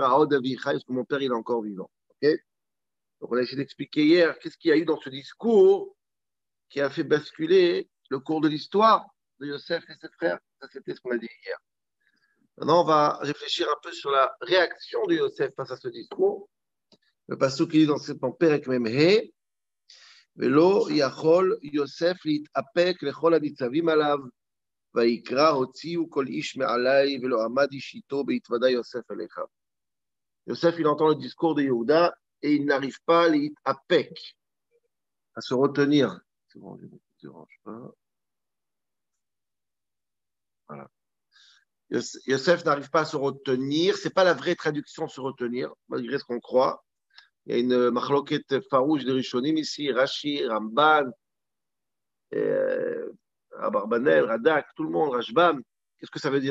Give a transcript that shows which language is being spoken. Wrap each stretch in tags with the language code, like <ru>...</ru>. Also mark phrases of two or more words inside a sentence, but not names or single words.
<he>עוד אבי חי,</he> <fr>parce que mon père, il est encore vivant. Okay, donc, on a essayé d'expliquer hier qu'est-ce qu'il y a eu dans ce discours qui a fait basculer le cours de l'histoire de Yosef et ses frères. Ça, c'était ce qu'on a dit hier. Maintenant, on va réfléchir un peu sur la réaction de Yosef face à ce discours. Le passage qui dit dans cette Perek Memhe,</fr> <he>ולא יכול יוסף להתאפק לכל הניצבים עליו, ויקרא הוציאו כל איש מעלי ולא עמד איש איתו בהתוודע יוסף אליך.</he> <fr>Yosef, il entend le discours de Yehuda et il n'arrive pas à להתאפק, à se retenir. C'est bon, je ne dérange pas. Voilà. Yosef n'arrive pas à se retenir. Ce n'est pas la vraie traduction se retenir, malgré ce qu'on croit. Il y a une machloket farouche de Rishonim ici, Rashi, Ramban, Abarbanel, Radak, tout le monde, Rashbam. Qu'est-ce que ça veut dire?</fr>